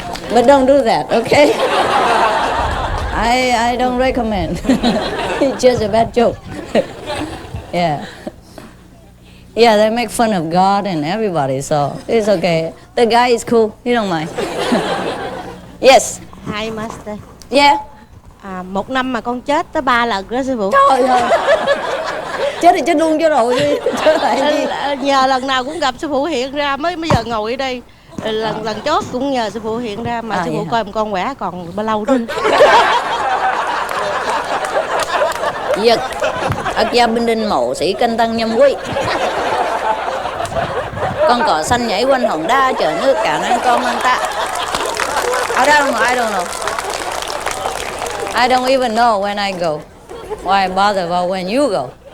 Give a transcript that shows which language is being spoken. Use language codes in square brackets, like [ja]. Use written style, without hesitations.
[en] But don't do that, okay? I don't recommend. It's just a bad joke. Yeah. Yeah, they make fun of God and everybody, so it's okay. The guy is cool, he don't mind. Yes. Hi Master. Yeah. [vi] Một năm mà con chết tới 3 lần đó sư phụ. Trời ơi. Chết thì chết luôn chứ rồi. Chết lại gì? Nhờ lần nào cũng gặp sư phụ hiện ra mới giờ ngồi ở đây. Lần chót cũng nhờ sư phụ hiện ra mà sư phụ coi con khỏe còn bao lâu nữa. Giật Ất gia binh đinh mậu sĩ canh tăng nhâm quý. Con cò xanh nhảy quanh hòn đa chờ nước cạn ăn con ăn ta. [en] I don't know. I don't even know when I go. Why bother about when you go?